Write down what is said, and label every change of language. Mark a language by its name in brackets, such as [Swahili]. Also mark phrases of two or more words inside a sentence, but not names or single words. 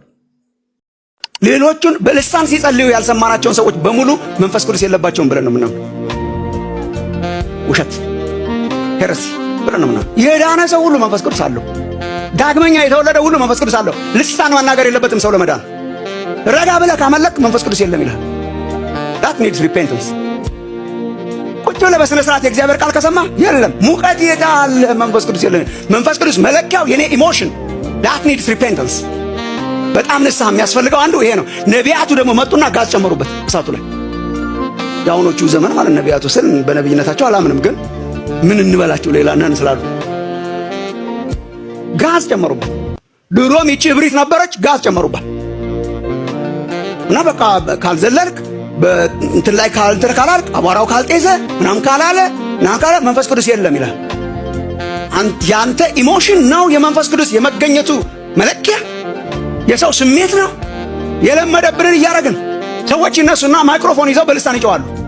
[Amharic] ሌሎቹን በልሳን ሲጸልዩ ያልሰማናቸውን ሰዎች በሙሉ መንፈስ ቅዱስ የለባቸውም ብለን ነው ምናምን። ውሸት ሄረሲ ብለን ነው ምናምን። የዳነ ሰው ሁሉ መንፈስ ቅዱስ አለው። ዳግመኛ የተወለደ ሁሉ መንፈስ ቅዱስ አለው። ልሳን መናገር የለበትም ሰው ለመዳን። ረጋ ብለህ ካመለክ መንፈስ ቅዱስ የለም ይላል። [English] that needs repentance። [Amharic] ቁጭ ብለህ በስነ ስርዓት የእግዚአብሔር ቃል ከሰማ የለም ሙቀት የታለ መንፈስ ቅዱስ የለም። መንፈስ ቅዱስ መለኪያው የኔ ኢሞሽን [English] that needs repentance። [Amharic] በጣም ንስሐ የሚያስፈልገው አንዱ ይሄ ነው። ነቢያቱ ደግሞ መጡና ጋዝ ጨመሩበት እሳቱ ላይ። የአሁኖቹ ዘመን ማለት ነቢያቱ ስል በነቢይነታቸው አላምንም፣ ግን ምን እንበላቸው ሌላ ነን ስላሉ ጋዝ ጨመሩበት። ድሮም ይቺ እብሪት ነበረች፣ ጋዝ ጨመሩበት እና በቃ ካልዘለልክ እንትን ላይ ካላልክ አቧራው ካልጤዘ ምናምን ካላለ መንፈስ ቅዱስ የለም ይላል። ያንተ ኢሞሽን ነው የመንፈስ ቅዱስ የመገኘቱ መለኪያ። የሰው ስሜት ነው። የለመደብንን እያደረግን ሰዎች ይነሱና ማይክሮፎን ይዘው በልሳን ይጨዋሉ።